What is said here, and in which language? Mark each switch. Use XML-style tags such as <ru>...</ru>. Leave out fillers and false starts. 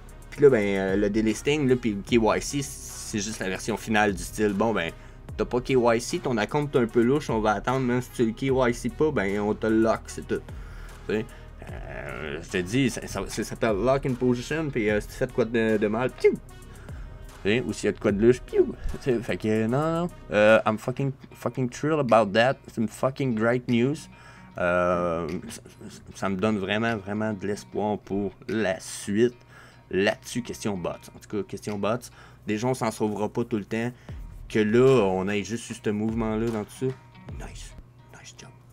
<fr>Puis là, ben, le delisting, là, puis KYC, c'est juste la version finale du style. Bon, ben, t'as pas KYC, ton compte est un peu louche, on va attendre, même si tu le KYC pas, ben, on te lock, c'est tout. Tu sais, je te dis, ça s'appelle lock in position, puis si tu fais de quoi de mal, piou! Ou s'il y a de quoi de louche, piou! Fait que non.</fr> <en>I'm fucking thrilled about that.</en> <fr>C'est une</fr> <en>fucking great news.</en> <fr>Ça me donne vraiment de l'espoir pour la suite. Là-dessus, question bots. En tout cas, question bots. Déjà, on s'en sauvera pas tout le temps. que là, on ait juste eu ce mouvement-là dans tout ça.</fr> <en>Nice job.</en>